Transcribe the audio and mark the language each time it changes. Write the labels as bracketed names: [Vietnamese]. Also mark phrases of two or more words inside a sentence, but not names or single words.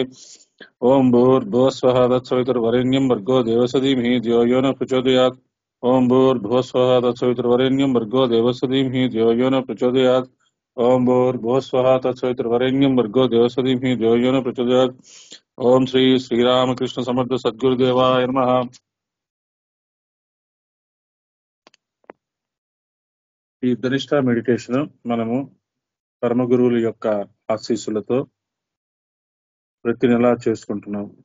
[Sanskrit] ओं भूर्भुवस्वः तत्सवितुर्वरेण्यं भर्गो देवस्य धीमहि धियो यो न प्रचोदयात्। ओं भूर्भुवस्वः तत्सवितुर्वरेण्यं भर्गो देवस्य धीमहि धियो यो न प्रचोदयात्। ओं भूर्भुवस्वः तत्सवितुर्वरेण्यं भर्गो देवस्य धीमहि धियो यो न प्रचोदयात्। ओं श्री శ్రీరామకృష్ణ సమర్థ సద్గురుదేవాయ నమః। [Telugu] ఈ ధనిష్ట మెడిటేషన్ మనము పరమ గురువుల యొక్క ఆశీస్సులతో ప్రతి నెలా చేసుకుంటున్నాం.